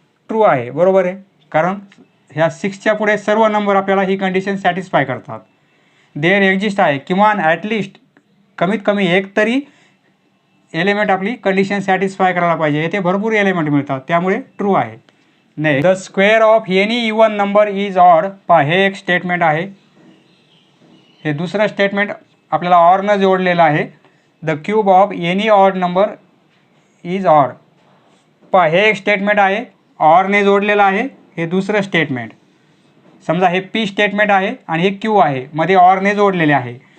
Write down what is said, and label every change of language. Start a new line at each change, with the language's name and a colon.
Marathi: True आहे, बरोबर आहे, कारण ह्या 6च्या पुढे सर्व नंबर आपल्याला ही कंडिशन सॅटिस्फाय करतात.
English: there exist
Marathi: आहे किमान ॲटलिस्ट कमीत कमी एक तरी एलिमेंट आपली कंडिशन सॅटिस्फाय करायला पाहिजे. येथे भरपूर एलिमेंट मिळतात त्यामुळे ट्रू आहे.
English: Next the square of any even number is odd.
Marathi: पहा हे एक स्टेटमेंट आहे, हे दुसरं स्टेटमेंट आपल्याला ऑरनं जोडलेलं आहे.
English: The cube of any odd number is odd.
Marathi: पहा हे एक स्टेटमेंट आहे ऑरने जोडलेलं आहे हे दुसरं स्टेटमेंट. समजा हे पी स्टेटमेंट आहे आणि हे क्यू आहे, मध्ये ऑरने जोडलेले आहे.